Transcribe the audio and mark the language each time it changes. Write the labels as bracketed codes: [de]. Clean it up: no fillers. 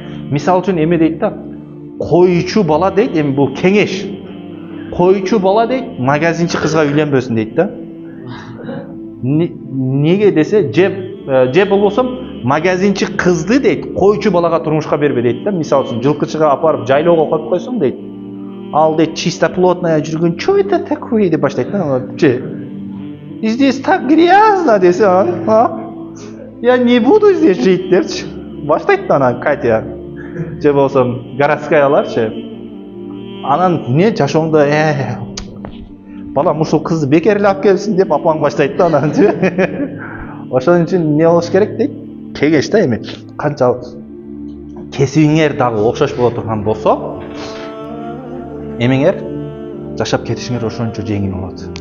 [ky] Мисалы үчүн эме дейт да, койчу бала дейт, эми бул кеңеш. Койчу бала дейт, магазинчи кызга үйлөнбөсүн дейт да. Неге десе, же болбосом магазинчи кызды дейт, койчу балага турмушка бербе дейт да. Мисалы үчүн жылкычыга апарып жайлоого коюп койсоң дейт. Ал дейт [ru] чисто плотная [ky] жүргөн, [ru] что это такое [ky] деп баштайт да. [ru] Здесь так грязно [ky] десе, [ru] я не буду здесь жить [ky] депчи. Баштайт да ана Катя. Же болсом городскаяларчы. Анан не жашооңдо балам ушул кызды бекер эле алып келипсиң деп апаң баштайт да анан. Ошон үчүн не болуш керек дейт? Кеңеш да эми. Канчалык кесибиңер дагы окшош боло турган болсо, эмеңер жашап кетишиңер ошончо жеңил болот.